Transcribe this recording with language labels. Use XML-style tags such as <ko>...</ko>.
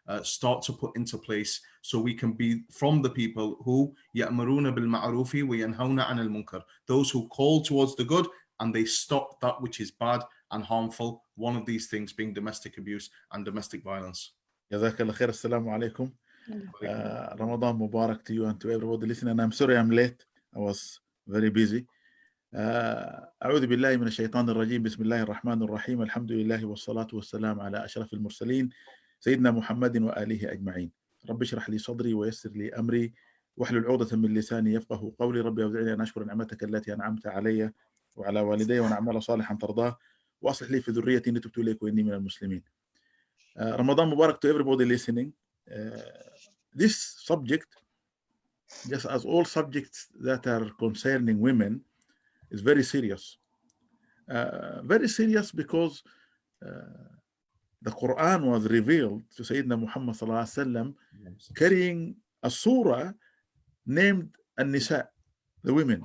<en>start to put into place so we can be from the people who</en> <ar>يَأْمُرُونَ بِالْمَعْرُوفِ وَيَنْهَوْنَ عَنِ الْمُنْكَرِ,</ar> <en>those who call towards the good and they stop that which is bad and harmful, one of these things being domestic abuse and domestic violence.</en> <ar>جزاك الله خير. السلام عليكم.</ar> <en>Ramadan Mubarak to you and to everybody listening. I'm sorry I'm late. I was very busy.</en> <ar>أعوذ بالله من الشيطان الرجيم. بسم الله الرحمن الرحيم. الحمد لله والصلاة والسلام على أشرف المرسلين سيدنا محمد وآله أجمعين. رب اشرح لي صدري ويسر لي أمري واحلل عقدة من لساني يفقه قولي. ربي أوزعني أن أشكر نعمتك التي أنعمت علي وعلى والدي وأن أعمل صالحا ترضاه وأصلح لي في ذريتي إني تبت إليك وإني من المسلمين.</ar> <en>Ramadan Mubarak to everybody listening. This subject, just as all subjects that are concerning women, is very serious. Very serious because the Quran was revealed to Sayyidina Muhammad sallallahu alaihi wasallam carrying a surah named An-Nisa, the women.</en>